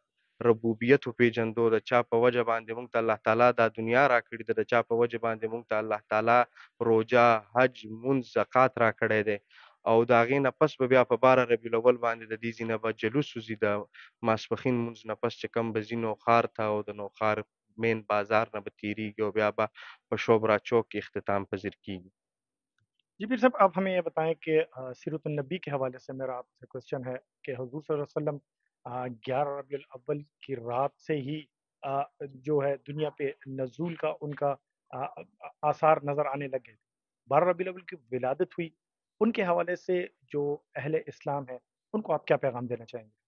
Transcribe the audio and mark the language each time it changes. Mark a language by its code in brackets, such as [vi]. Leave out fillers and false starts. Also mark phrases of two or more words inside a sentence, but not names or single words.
[ps] ربوبیت وپېژندو، د چا په وجه باندې مونږ ته الله تعالی دا دنیا راکړې ده، د چا په وجه باندې مونږ ته الله تعالی روژه حج مونځ زکات راکړی دی او د هغې نه پس به بیا په 12 ربیع الاول باندې د دې ځینه به جلوس وځي د ماسپښین مونځ نه پس چې کوم به ځي نوخار ته او د نوخار مین بازار نه به تیریږي او بیا به په شوبرا چوک کې اختتام پذیر کیږي. [ur] جی پیر صاحب آپ ہمیں یہ بتائیں کہ سیرت النبی کے حوالے سے میرا آپ سے کوشچن ہے کہ حضور [ar] صلی اللہ علیہ وسلم [ur] 11 ربیع الاول کی رات سے ہی جو ہے دنیا پہ نزول کا ان کا آثار نظر آنے لگے تھے. 12 ربیع الاول کی ولادت ہوئی، ان کے حوالے سے جو اہل اسلام ہے ان کو آپ کیا پیغام دینا چاہیں گے؟